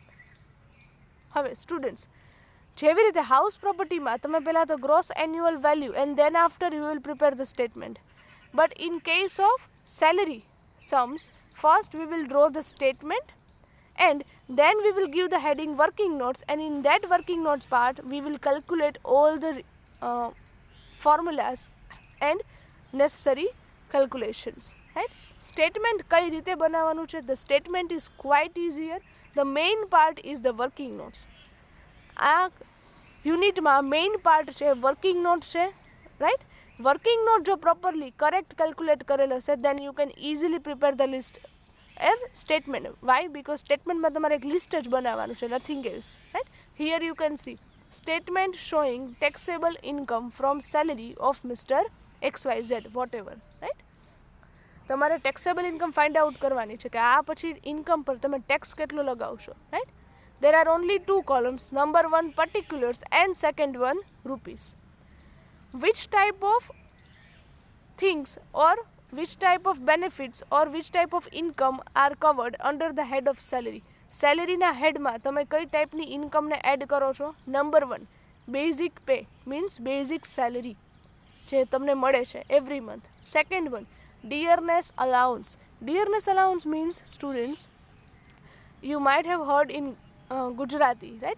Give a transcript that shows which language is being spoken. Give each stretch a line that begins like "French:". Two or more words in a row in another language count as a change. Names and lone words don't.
English: હવે સ્ટુડન્ટ્સ,
Gujarati: જેવી રીતે
English: house propertyમાં
Gujarati: તમે પહેલાં તો
English: gross annual value and then after you will prepare the statement, but in case of salary, sums, first we will draw the statement and then we will give the heading working notes, and in that working notes part we will calculate all the formulas and necessary calculations, right?
Gujarati: Statement કઈ રીતે બનાવવાનું છે?
English: The statement is quite easier. The main part is the working notes.
Gujarati: આ યુનિટમાં
English: main part
Gujarati: છે
English: working note
Gujarati: છે, રાઈટ?
English: working note જો properly correct calculate
Gujarati: કરેલ હશે
English: then you can easily prepare the list statement. વાય?
Gujarati: બીકોઝ સ્ટેટમેન્ટમાં તમારે એક લિસ્ટ જ બનાવવાનું છે,
English: nothing else, right? Here you can see statement showing taxable income from salary of Mister XYZ whatever, right?
Gujarati: તમારે
English: taxable income find out
Gujarati: કરવાની છે કે આ પછી ઇન્કમ પર તમે ટેક્સ કેટલો લગાવશો, રાઈટ?
English: There are only two columns, number one particulars and second one rupees. Which type of things or which type of benefits or which type of income are covered under the head of salary?
Gujarati: સેલેરીના હેડમાં તમે કઈ ટાઈપની ઇન્કમને એડ કરો છો?
English: number one basic pay means basic salary
Gujarati: જે તમને મળે છે
English: every month. second one dearness allowance. dearness allowance means students you might have heard in Gujarati, right?